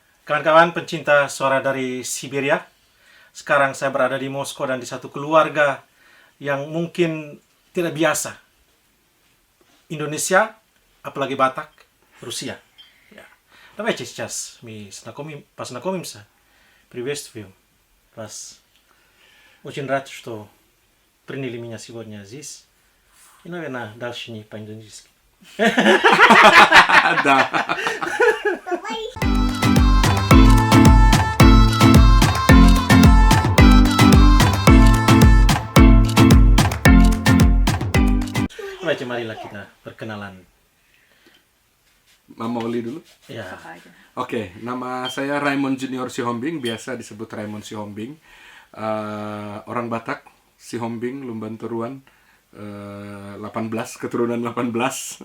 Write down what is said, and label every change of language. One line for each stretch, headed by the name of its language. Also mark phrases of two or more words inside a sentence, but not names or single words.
Indonesian: Kawan-kawan pencinta suara dari Siberia, sekarang saya berada di Moskow dan di satu keluarga yang mungkin tidak biasa. Indonesia, apalagi Batak, Rusia. Ja.
Russian: Давайте сейчас мы познакомимся. Приветствую вас. Очень рад, что приняли меня сегодня здесь. И, наверное, дальше не по-индонезийски. Да. Давайте,
Indonesian: marilah kita perkenalan. Mama Oli dulu. Ya, Oke, nama saya Raymond Junior Sihombing, biasa disebut Raymond Sihombing. Orang Batak, Sihombing, Lumban Turuan, 18, keturunan 18.